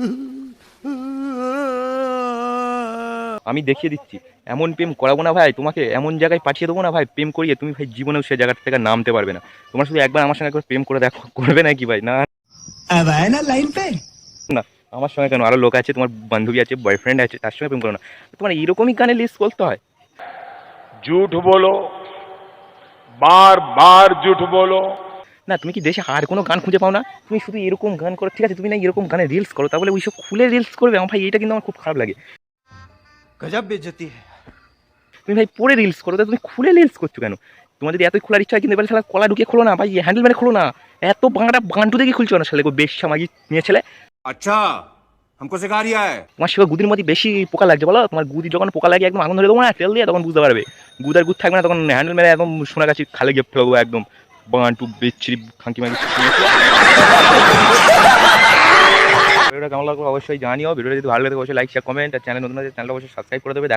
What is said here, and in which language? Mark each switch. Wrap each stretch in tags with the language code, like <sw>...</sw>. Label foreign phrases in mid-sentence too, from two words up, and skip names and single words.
<bn>আমি দেখিয়ে দিচ্ছি, এমন প্রেম করাবো না ভাই, তোমাকে এমন জায়গায় পাঠিয়ে দেবো না ভাই, প্রেম করিয়ে তুমি ভাই জীবনেও সে জায়গাটা থেকে নামতে পারবে না। তোমার শুধু একবার আমার সঙ্গে একবার প্রেম করে দেখো, করবে নাকি ভাই? না না, আমার সঙ্গে কেন, আরো লোক আছে, তোমার বান্ধবী আছে, বয়ফ্রেন্ড আছে, তার সঙ্গে প্রেম করো না। তোমার এইরকমই গানে লিস্ট করতে হয়?</bn> <hi>झूठ बोलो, बार बार झूठ बोलो।</hi> <bn>না, তুমি কি দেশে আর কোনো গান খুঁজে পাও না? তুমি শুধু এরকম গান করো, ঠিক আছে, তুমি না এরকম গানে রিলস করো, তাহলে ওইসব খুলে রিলস করবে? আমার ভাই এটা কিন্তু আমার খুব খারাপ লাগে।</bn> <hi>गज़ब बेइज़्ज़ती है।</hi> <bn>তুমি ভাই পরে রিলস করো, তুমি খুলে রিলস করছো কেন? তোমার যদি এতই খোলার ইচ্ছা হয়, কিন্তু এবার শালা কলা ঢুকিয়ে খোলো না ভাই, হ্যান্ডেল মেরে খোলো না, এত বাংলাটা বান্টু দেখে খুলছো না শালে, বেশ সামাজিক নিয়ে ছেলে।</bn> <hi>अच्छा हमको सिखा रिया है।</hi> <bn>তোমার সেবা গুদির মধ্যে বেশি পোকা লাগছে বলো? তোমার গুদি যখন পোকা লাগে একদম আগুন ধরে দেবো না তেল দিয়ে, তখন বুঝতে পারবে। গুদ আর গুদ থাকবে না, তখন হ্যান্ডেল মেরে একদম সোনা গাছি খালে গিয়ে ফেলবো, একদম বান্টু বেচ্ছিরি খাঙ্কি মাগি। ভিডিওটা কেমন লাগলো অবশ্যই জানিও। ভিডিওটা যদি ভালো লাগে অবশ্যই</bn> <en>like share comment,</en> <bn>আর চ্যানেল নতুন আছে চ্যানেলটা অবশ্যই সাবস্ক্রাইব করে দেবে।</bn>